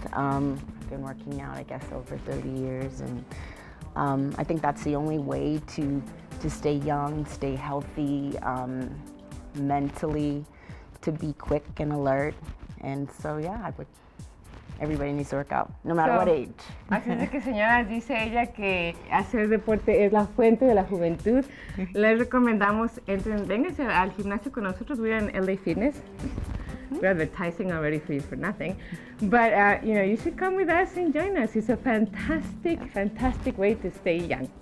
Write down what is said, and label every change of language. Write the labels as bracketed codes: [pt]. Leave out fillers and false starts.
[en] I've been working out, I guess, over 30 years, and I think that's the only way to stay young, stay healthy, mentally, to be quick and alert. And so, yeah, everybody needs to work out, no matter what age. [es] Así es de que, señoras, dice ella que hacer deporte es la fuente de la juventud. Les recomendamos, vénganse al gimnasio con nosotros. [en] We're in LA Fitness. We're advertising already for nothing. But, you know, you should come with us and join us. It's a fantastic way to stay young.